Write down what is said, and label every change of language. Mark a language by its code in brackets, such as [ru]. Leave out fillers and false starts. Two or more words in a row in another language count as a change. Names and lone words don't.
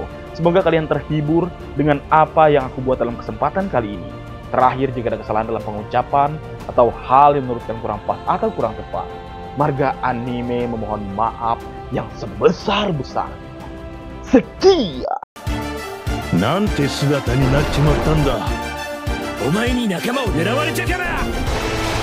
[id] Semoga kalian terhibur dengan apa yang aku buat dalam kesempatan kali ini. Terakhir, jika ada kesalahan dalam pengucapan, atau hal yang menurut kalian kurang pas atau kurang tepat, marga anime memohon maaf yang sebesar-besarnya. Sekian. [ja] なんて姿になっちまったんだ。お前に仲間を狙われちゃから。